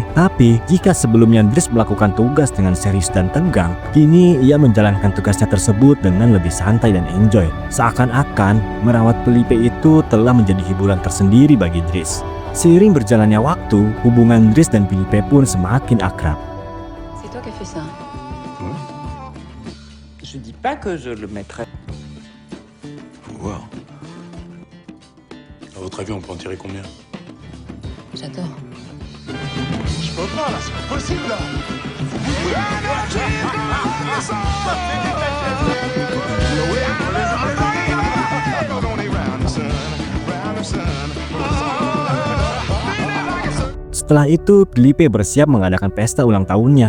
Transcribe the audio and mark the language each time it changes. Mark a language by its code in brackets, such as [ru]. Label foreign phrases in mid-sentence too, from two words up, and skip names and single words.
[id] Tapi, jika sebelumnya Dries melakukan tugas dengan serius dan tegang, kini ia menjalankan tugasnya tersebut dengan lebih santai dan enjoy. Seakan-akan, merawat Felipe itu telah menjadi hiburan tersendiri bagi Dries. Seiring berjalannya waktu, hubungan Dries dan Felipe pun semakin akrab. [fr] C'est toi qui as fait ça. Je dis pas que je le mettrai. Faut voir. À votre avis, on peut en tirer combien? J'adore. Je peux pas là, c'est pas possible là. [id] Setelah itu, Felipe bersiap mengadakan pesta ulang tahunnya.